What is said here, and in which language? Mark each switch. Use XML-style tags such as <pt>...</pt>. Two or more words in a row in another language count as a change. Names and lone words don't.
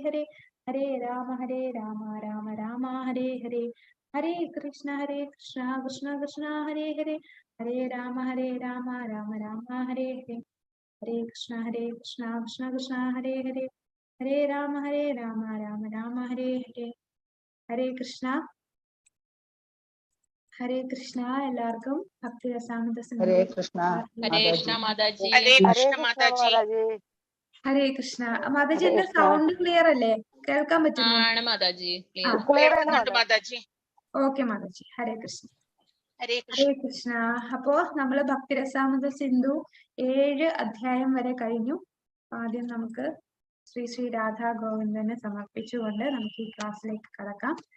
<sa>Hare Hare Rama Rama Rama Hare Hare Hare Krishna Krishna Krishna Hare Hare Hare Rama Rama Rama Hare Hare Hare Krishna Krishna Krishna Hare Hare Hare Rama Rama Rama Hare Hare Hare Krishna</sa> <ml>എല്ലാവർക്കും ഭക്തി രസാമൃത</ml> <sa>Hare Krishna. Hare Krishna Mataji. Hare Krishna Mataji.</sa> <ml>ഹരേ കൃഷ്ണ മാതാജി എന്റെ സൗണ്ട് ക്ലിയർ അല്ലേ? കേൾക്കാൻ പറ്റുന്നു? ആണ് മാതാജി. കേൾക്കുന്നുണ്ട് മാതാജി. ഓക്കെ മാതാജി. ഹരേ കൃഷ്ണ. ഹരേ ഹരേ കൃഷ്ണ. അപ്പോ നമ്മള് ഭക്തിരസാമൃത സിന്ധു 7 അധ്യായം വരെ കഴിഞ്ഞു. ആദ്യം നമുക്ക് ശ്രീ ശ്രീ രാധാ ഗോവിന്ദനെ സമർപ്പിച്ചുകൊണ്ട് നമുക്ക് ഈ ക്ലാസ്സിലേക്ക് കടക്കാം.</ml>